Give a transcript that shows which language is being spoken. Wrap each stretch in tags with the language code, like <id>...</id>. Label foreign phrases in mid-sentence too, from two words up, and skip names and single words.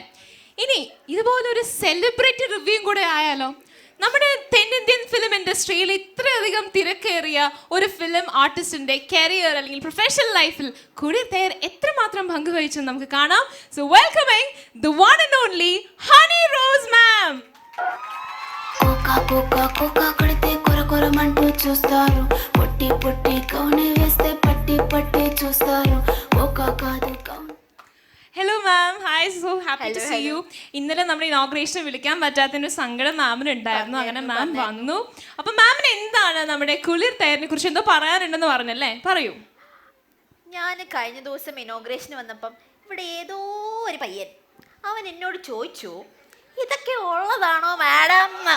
<ml>ഇനി ഇതുപോലെ ഒരു</ml> <en>celebrity review</en> <ml>കൂടെ ആയാലോ? നമ്മുടെ തെന്നിന്ത്യൻ</ml> <en>film industry</en> <ml>ഇത്രയധികം തിരക്കേറിയ ഒരു</ml> <en>film artist</en> <ml>കരിയർ അല്ലെങ്കിൽ</ml> <en>professional life</en> <ml>കുളിർ തൈര് എത്രമാത്രം പങ്കുവഹിച്ചു നമുക്ക് കാണാം.</ml> <en>So welcoming the one and only Honey Rose ma'am.</en> <te>కోకా కోకా కోకా కడితే కొర కొరమంటూ చూస్తారు, పొట్టి పొట్టి కౌనే వేస్తే పట్టి పట్టి చూస్తారు, కోకా కాదు కౌన్.</te> <en>Hello ma'am, hi, so happy to see you.</en> <ml>ഇന്നലെ നമ്മുടെ ഇനോഗ്രേഷൻ വിളിക്കാൻ പറ്റാത്തതിന്റെ സങ്കടം മാമിന് ഉണ്ടായിരുന്നു. അങ്ങനെ മാം വന്നു. അപ്പൊ മാമിന് എന്താണ് നമ്മുടെ കുളിർ തൈരിനെ കുറിച്ച് എന്തോ പറയാനുണ്ടെന്ന് പറഞ്ഞല്ലേ, പറയൂ. ഞാൻ കഴിഞ്ഞ ദിവസം ഇനോഗ്രേഷന് വന്നപ്പം ഇവിടെ ഏതോ ഒരു പയ്യൻ അവൻ എന്നോട് ചോദിച്ചു, ഇതൊക്കെ ഉള്ളതാണോ മാഡം?</ml>